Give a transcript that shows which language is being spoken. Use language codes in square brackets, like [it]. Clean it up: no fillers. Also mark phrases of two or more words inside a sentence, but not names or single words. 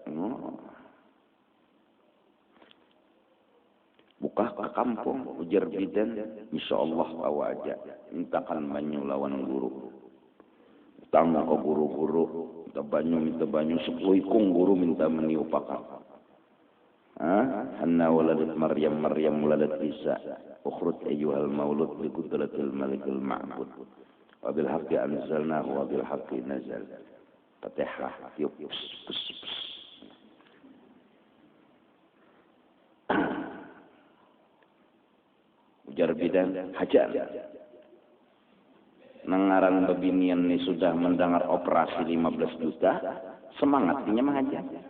[bjn] Buka ke kampung, ujar bidan, insyaallah bawa aja. Mintakan banyu lawan guru. Tanggung ke guru-guru, minta banyu, 10 ikung guru minta meniupakan. [ar] حنة ولدت مريم ولدت عيسى. اخرج أيها المولود بقدرة الملك المعبود. وبالحق أنزلناه وبالحق نزل. [bjn] Fatihah. Yuk. Ujar bidan hajar. Nangaran bebinian ini sudah mendengar operasi 15 juta, semangatnya menghajar.